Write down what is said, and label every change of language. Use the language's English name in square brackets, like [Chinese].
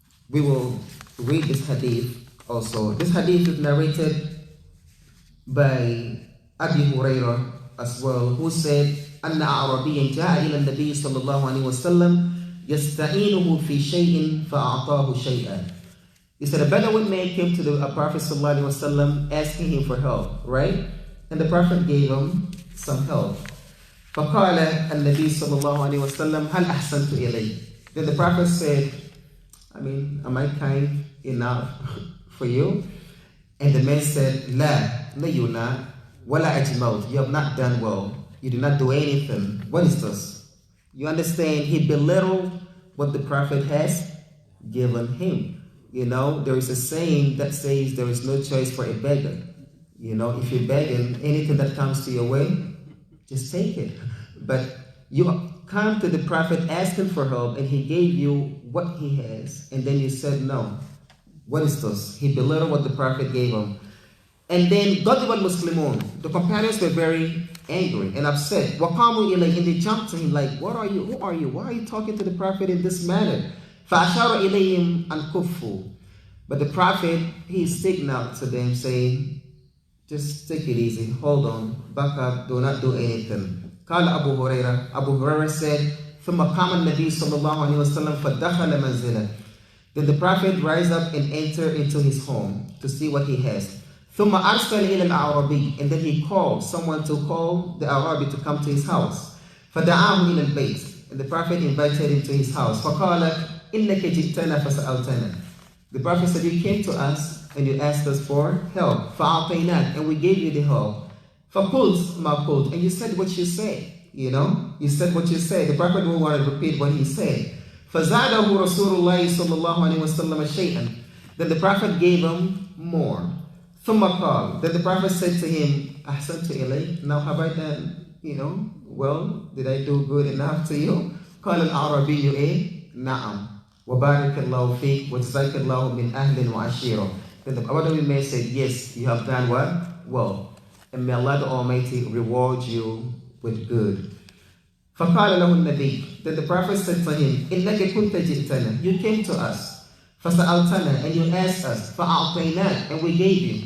[English] We will read this hadith also. This hadith is narrated by Abi Hurairah as well, who said, [Arabic] أن أعرابيا جاء إلى النبي صلى الله عليه وسلم يستعينه في شيء فأعطاه شيئا. [English] He said a Bedouin man came to the Prophet sallallahu alaihi wasallam asking him for help, right? And the Prophet gave him some help. [Arabic] فقال النبي صلى الله عليه وسلم هل أحسنت إليه? [English] Then the Prophet said, am I kind enough for you? And the man said, لا, no you're not. [Arabic] ولا أجملت, [English] you have not done well. You do not do anything. What is this? You understand? He belittled what the Prophet has given him. There is a saying that says there is no choice for a beggar. If you're begging, anything that comes to your way, just take it. But you come to the Prophet asking for help and he gave you what he has, and then you said no. What is this? He belittled what the Prophet gave him. And then [Arabic] Ghadib al-Muslimun, [English] the companions were very angry and upset. [Arabic] Waqamu ilayhi, [English] and they jumped to him like, what are you? Who are you? Why are you talking to the Prophet in this manner? [Arabic] فَأَشَارَ إِلَيْهِمْ أَنْ كُفُّوا. [English] But the Prophet, he signaled to them saying, Just take it easy. Hold on. Back up. Do not do anything. [Arabic] قال Abu Huraira. [English] Abu Huraira said, [Arabic] ثم قام النبي صلى الله عليه وسلم فدخل منزله. [English] Then the Prophet rise up and enter into his home to see what he has. [Arabic] ثم أرسل إلى الأعرابي. [English] And then he called someone to call the Arabi to come to his house. [Arabic] فدعاه إلى البيت. [English] And the Prophet invited him to his house. [Arabic] فقال إنك جئتنا فسألتنا. [English] The Prophet said, you came to us and you asked us for help. [Arabic] فأعطيناك. [English] And we gave you the help. [Arabic] فقلت ما قلت. [English] And you said what you say. You know, you said what you said. The Prophet will want to repeat what he said. [Arabic] فزاده رسول الله صلى الله عليه وسلم شيئا. [English] Then the Prophet gave him more. [Arabic] ثم قال. [English] Then the Prophet said to him, [Arabic] أحسنت إليك. [English] Now have I done, well, did I do good enough to you? [Arabic] قال الأعرابي إيه؟ نعم. وبارك الله فيك وجزاك الله من أهل وعشيرة. [English] Then the Arabi man said, yes, you have done what? Well. And may Allah the Almighty reward you with good. [Arabic] فقال له النبي. [English] Then the Prophet said to him, [Arabic] إنك كنت جئتنا. [English] You came to us. [Arabic] فسألتنا. [English] And you asked us. [Arabic] فأعطيناك. [English] And we gave you.